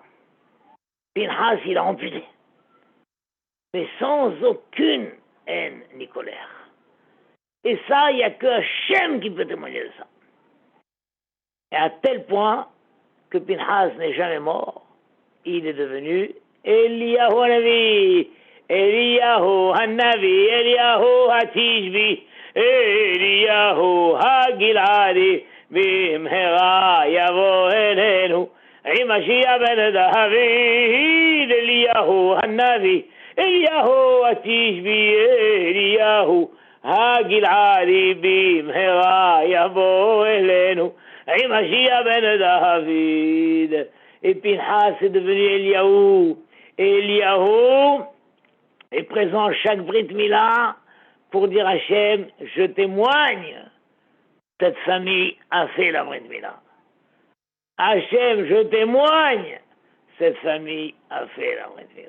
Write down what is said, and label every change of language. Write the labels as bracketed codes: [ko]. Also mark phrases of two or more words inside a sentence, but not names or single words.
[fr] Pinchas, il a amputé. Mais sans aucune haine ni colère. Et ça, il n'y a que Hachem qui peut témoigner de ça. Et à tel point que Pinchas n'est jamais mort, il est devenu Eliyahu Hanavi, Eliyahu Hanavi, Eliyahu Hatishbi, [he] אליהו הגלעדי, במהרה יבוא אלינו, עם משיח בן דוד, אליהו הנביא, אליהו התשבי, אליהו הגלעדי, במהרה יבוא אלינו, עם משיח בן דוד. [fr] Et Pinchas est devenu Eliyahu. Et Eliyahu est présent à chaque [he] ברית מילה [fr] pour dire à Hachem, je témoigne, cette famille a fait la [he] ברית מילה. [fr] Hachem, je témoigne, cette famille a fait la [he] ברית מילה.